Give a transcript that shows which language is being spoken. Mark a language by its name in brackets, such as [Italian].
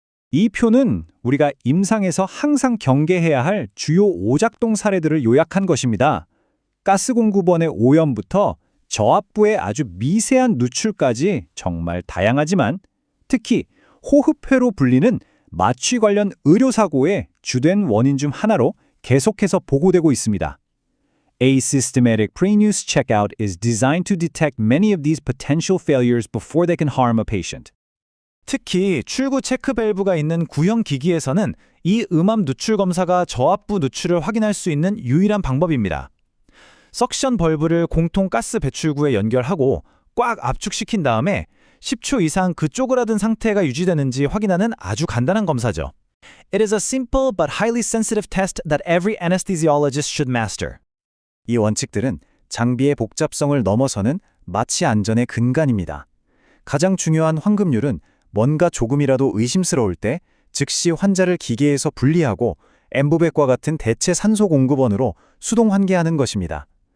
[Korean] 이 표는 우리가 임상에서 항상 경계해야 할 주요 오작동 사례들을 요약한 것입니다. 가스 공급원의 오염부터 저압부의 아주 미세한 누출까지 정말 다양하지만 특히 호흡회로 불리는 마취 관련 의료사고의 주된 원인 중 하나로 계속해서 보고되고 있습니다. [English] A systematic pre-use checkout is designed to detect many of these potential failures before they can harm a patient. [Korean] 특히 출구 체크 밸브가 있는 구형 기기에서는 이 음압 누출 검사가 저압부 누출을 확인할 수 있는 유일한 방법입니다. 석션 벌브를 공통 가스 배출구에 연결하고 꽉 압축시킨 다음에 10초 이상 그 쪼그라든 상태가 유지되는지 확인하는 아주 간단한 검사죠. [English] It is a simple but highly sensitive test that every anesthesiologist should master. [Korean] 이 원칙들은 장비의 복잡성을 넘어서는 마취 안전의 근간입니다. 가장 중요한 황금률은 뭔가 조금이라도 의심스러울 때 즉시 환자를 기계에서 분리하고 엠브백과 같은 대체 산소 공급원으로 수동 환기하는 것입니다.